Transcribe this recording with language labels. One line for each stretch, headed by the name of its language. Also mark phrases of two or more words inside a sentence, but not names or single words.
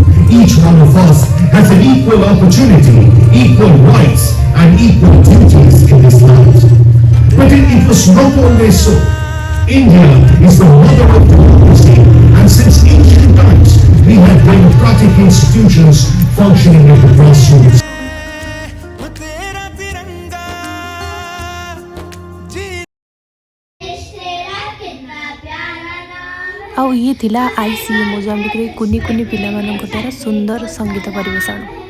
English: Each one of us has an equal opportunity, equal rights, and equal duties in this land. But it was not always so. India is the mother of democracy, and since ancient times, we have democratic institutions functioning at the grassroots.
Odia: ଆଉ ଇଏ ଥିଲା ICA ମୋଜାମ୍ବିକରେ କୁନି କୁନି ପିଲାମାନଙ୍କ ଦ୍ୱାରା ସୁନ୍ଦର ସଙ୍ଗୀତ ପରିବେଷଣ।